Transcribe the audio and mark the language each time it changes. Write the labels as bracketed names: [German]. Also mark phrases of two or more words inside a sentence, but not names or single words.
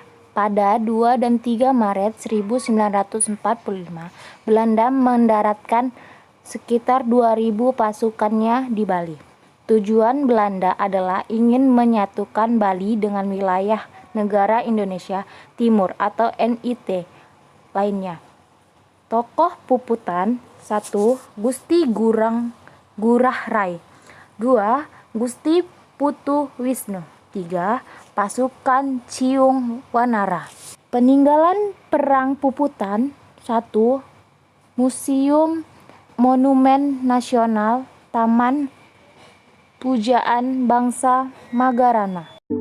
[Indonesian] Pada 2 dan 3 Maret 1945, Belanda mendaratkan sekitar 2.000 pasukannya di Bali. Tujuan Belanda adalah ingin menyatukan Bali dengan wilayah negara Indonesia Timur atau NIT lainnya. Tokoh Puputan: 1. Gusti Gurah Rai. 2. Gusti Putu Wisnu. 3. Pasukan Ciung Wanara. Peninggalan Perang Puputan. 1. Museum Monumen Nasional Taman Pujaan Bangsa Magarana.